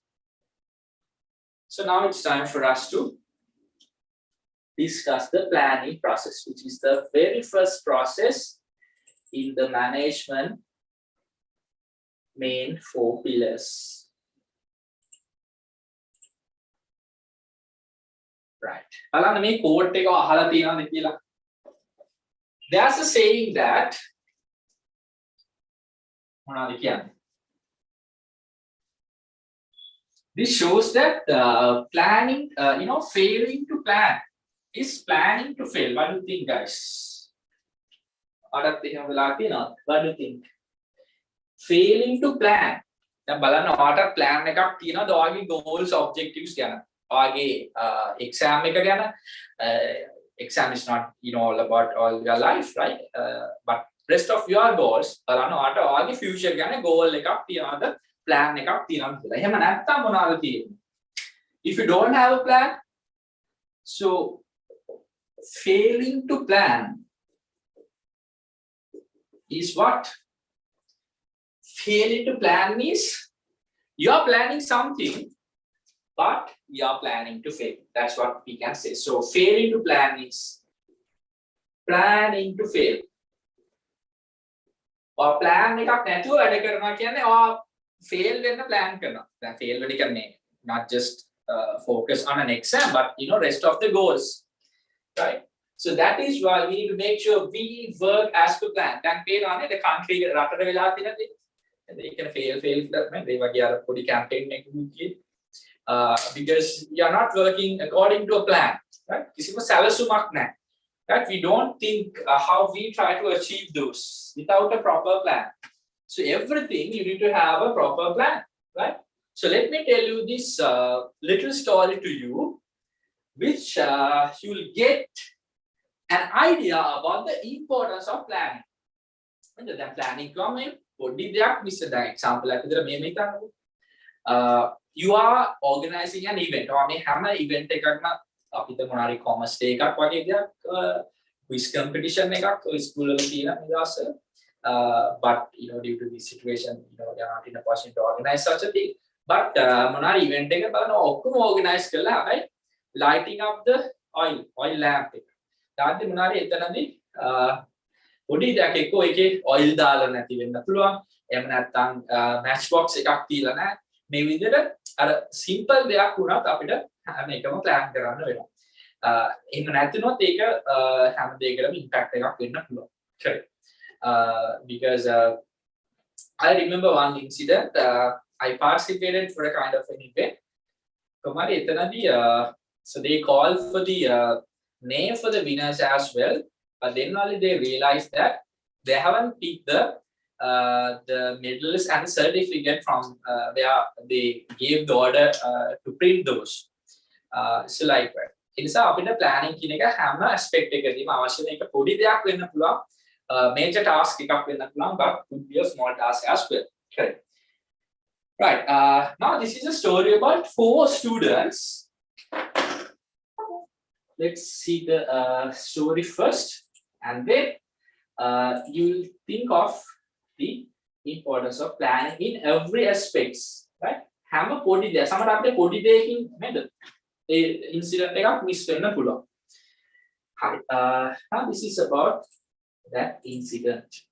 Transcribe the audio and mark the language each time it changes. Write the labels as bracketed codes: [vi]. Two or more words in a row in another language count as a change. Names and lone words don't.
[en] So now it's time for us to discuss the planning process, which is the very first process in the management main 4 pillars. Right. [si] බලන්න මේ quote එක අහලා තියෙනවද කියලා. [en] There's a saying that මොනවද කියන්නේ? This shows that planning, failing to plan is planning to fail. What do you think, guys? What do you think? Failing to plan. [si] දැන් බලන්න ඔයාට plan එකක් තියෙනවද ඔයාගේ [en] goals objectives [si] ගැන? ඔයාගේ exam එක ගැන. [en] Exam is not all about all your life, right? But rest of your goals [si] බලන්න ඔයාට ඔයාගේ future ගැන goal එකක් තියනවද? Plan එකක් තියනවද කියලා. එහෙම නැත්නම් මොනවද තියෙන්නේ? [en] If you don't have a plan, so failing to plan is what? Failing to plan means you are planning something, but you are planning to fail. That's what we can say. So failing to plan is planning to fail. Or plan [si] එකක් නැතුව වැඩ කරනවා කියන්නේ fail වෙන්න plan කරනවා. [en] දැන් fail වෙන්න කියන්නේ not just focus on an exam, but rest of the goals, right? So that is why we need to make sure we work as per plan. දැන් පේනවානේ the country [si] රටට වෙලා තියෙනදී [en] they can fail [si] නේ they වගේ අර පොඩි campaign එකකින් [en] because you are not working according to a plan, right? [si] කිසිම සැලසුමක් නැහැ, [en] right? We don't think how we try to achieve those without a proper plan. So everything you need to have a proper plan, right? So let me tell you this little story to you, which you will get an idea about the importance of planning. And then planning comment, [si] පොඩි දෙයක් මිස් දැන් example එකක් විතර මේ හිතන්නකෝ. [en] You are organizing an event. [si] ඔයා මේ හැම event එකක්ම අපිට මොනාරි [en] commerce day [si] එකක් වගේ දෙයක් [en] quiz competition [si] එකක් ඔය school වල තියෙන නිදාසල. [en] But due to this situation, they are not in a position to organize such a thing. But [si] මොනාරි event එක බලන්න ඔක්කොම organize කරලා හැබැයි [en] lighting up the oil lamp එක. [si] තාද්දි මොනාරි එතනදී පොඩි දෙයක් එක්ක ඒකේ oil දාලා නැති වෙන්න පුළුවන්. එහෙම නැත්නම් [en] match box [si] එකක් තියලා නැහැ. මේ විදිහට අර simple දෙයක් වුණත් අපිට හැම එකම plan කරන්න වෙනවා. එහෙම නැතිනොත් ඒක හැම දෙයකටම impact එකක් වෙන්න පුළුවන්. [en] Correct. Because I remember one incident. I participated for a kind of an event. So they called for the name for the winners as well, but then only they realized that they haven't picked the medals and certificate from where they gave the order to print those. So like that. [si] ඒ නිසා අපිට planning කියන එක හැම aspect එකකදීම අවශ්‍ය වෙන එක පොඩි දෙයක් වෙන්න පුළුවන්. [en] Major task [si] එකක් වෙන්න පුළුවන්, [en] but could be a small task as well. Correct. Right. Now this is a story about 4 students. Let's see the story first, and then you'll think of the importance of planning in every aspects, right? [si] හැම පොඩි දෙයක් සමහර අපිට පොඩි දෙයකින් නේද ඒ ඉන්සිඩන්ට් එකක් මිස් වෙන්න පුළුවන්. හරි. [en] Now this is about that incident.